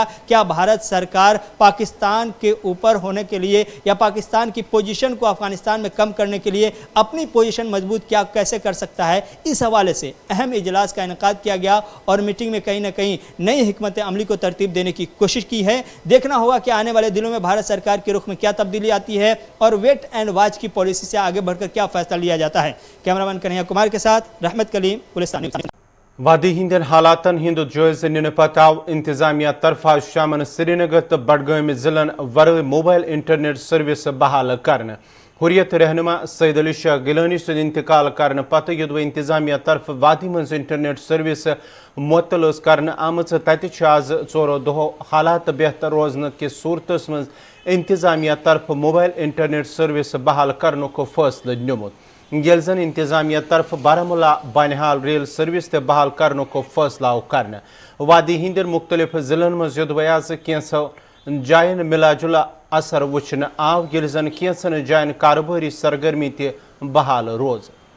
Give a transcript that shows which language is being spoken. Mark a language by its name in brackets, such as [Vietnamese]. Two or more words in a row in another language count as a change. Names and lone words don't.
[Urdu] کیا بھارت سرکار پاکستان کے اوپر ہونے کے لیے یا پاکستان کی پوزیشن کو افغانستان میں کم کرنے کے لیے اپنی پوزیشن مضبوط کیسے کر سکتا ہے، اس حوالے سے اہم اجلاس کا انعقاد کیا گیا اور میٹنگ میں کہیں نہ کہیں نئی حکمت عملی کو ترتیب دینے کی کوشش کی ہے۔ دیکھنا ہوگا کہ آنے والے دنوں میں بھارت سرکار کے رخ میں کیا تبدیلی آتی ہے اور [English] wait and watch [Urdu] کی پالیسی سے آگے بڑھ کر کیا فیصلہ لیا جاتا ہے۔ کیمرامین کنہیا کمار کے ساتھ رحمت کلیم، گلستان نیوز۔ [Kashmiri] وادی ہندین حالاتن ہند جائزہ نن پتہ آو انتظامیہ طرفہ شامن سری نگر تو بڈگام ضلعن ورائے [English] mobile internet service [Kashmiri] بحال کرنے۔ حریت رہنما سید علی شاہ گیلانی سند انتقال کرنے پتہ یدوی انتظامیہ طرف وادی مز [English] internet service [Kashmiri] معطل کرنے آمت تتہ آز 4 دہو حالات بہتر روزن کس صورتس مز انتظامیہ طرف [English] mobile internet service [Kashmiri] بحال کرنے کو فیصلہ نمت، یل زن انتظامیہ طرف بارہمولہ بانحال [English] rail service [Kashmiri] تہ بحال کرنے کو فیصلہ آو کرنے۔ وادی ہندین مختلف ضلعن مز یدوی آز کینسو جائن ملا جلا اثر وچھنے آو، یل زن کینسن جائن کاروباری سرگرمی تہ بحال روز۔